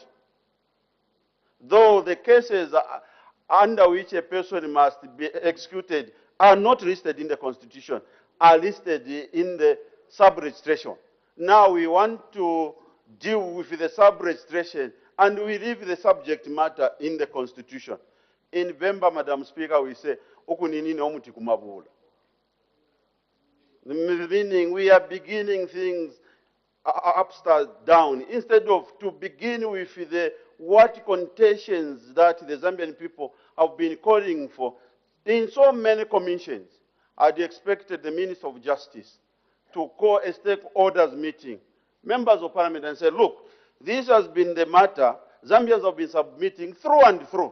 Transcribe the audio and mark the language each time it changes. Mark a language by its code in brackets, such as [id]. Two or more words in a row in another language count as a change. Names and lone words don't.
[en] Though the cases under which a person must be executed are not listed in the Constitution, are listed in the sub-registration. Now we want to deal with the sub-registration and we leave the subject matter in the Constitution. In November, Madam Speaker, we say, [bem] "Okuninini omuti kumabula." [en] Meaning we are beginning things upstairs down, instead of to begin with the what contentions that the Zambian people have been calling for. In so many commissions, I'd expected the Minister of Justice to call a stakeholders meeting, members of Parliament, and say, look, this has been the matter Zambians have been submitting through and through.